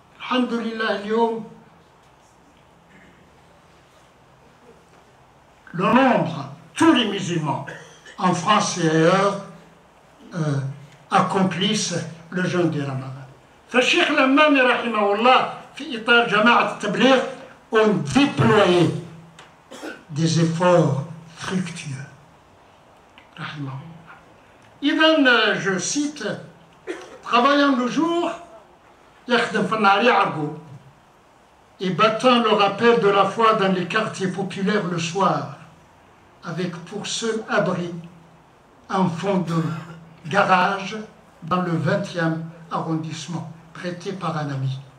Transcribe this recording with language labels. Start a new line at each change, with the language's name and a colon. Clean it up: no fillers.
French: Alhamdulillah, le nombre, tous les musulmans en France et ailleurs accomplissent le jeûne du Ramadan.
Arabic: فالشيخ الهمامي رحمه الله في إطار جماعة التبليغ
French: ont déployé des efforts fructueux. إذن je cite: travaillant le jour
Arabic: يخدم في النهار يعرقوا,
French: et battant le rappel de la foi dans les quartiers populaires le soir, avec pour seul abri un fond de garage dans le 20e arrondissement, prêté par un ami.